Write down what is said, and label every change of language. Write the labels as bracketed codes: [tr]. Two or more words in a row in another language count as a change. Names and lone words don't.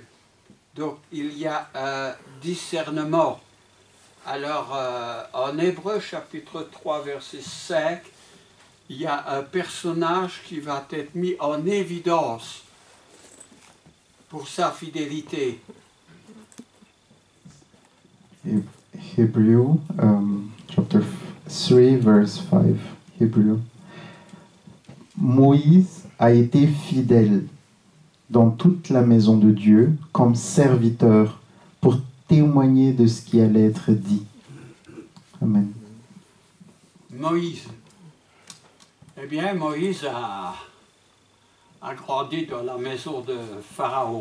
[fr] Donc il y a un discernement. Alors en Hébreux chapitre 3 verset 5, il y a un personnage qui va être mis en évidence pour sa fidélité. [en] Hebrew chapter 3 verse 5. Hebrew. [fr] Moïse a été fidèle dans toute la maison de Dieu comme serviteur pour témoigner de ce qui allait être dit. Amen. Moïse. Eh bien, Moïse a grandi dans la maison de Pharaon.